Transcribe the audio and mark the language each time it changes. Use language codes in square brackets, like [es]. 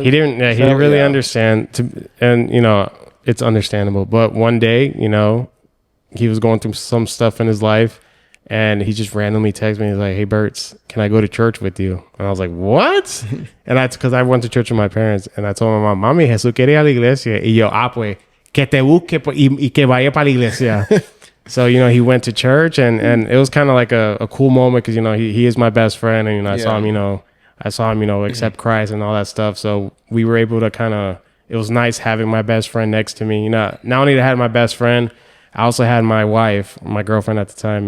[en] He didn't really understand, and you know, it's understandable. But one day, you know, he was going through some stuff in his life, and he just randomly texted me. He's like, "Hey, Bertz, can I go to church with you?" And I was like, "What?" And that's because I went to church with my parents, and I told my mom, [es] "Mami, Jesús quería ir a la iglesia." Y yo, pues, que te busque y que vaya para la iglesia. [en] So, you know, he went to church, and it was kind of like a cool moment because, you know, he is my best friend, and, you know, I saw him, you know, accept Christ and all that stuff. So we were able to it was nice having my best friend next to me. You know, not only did I have my best friend, I also had my wife, my girlfriend at the time.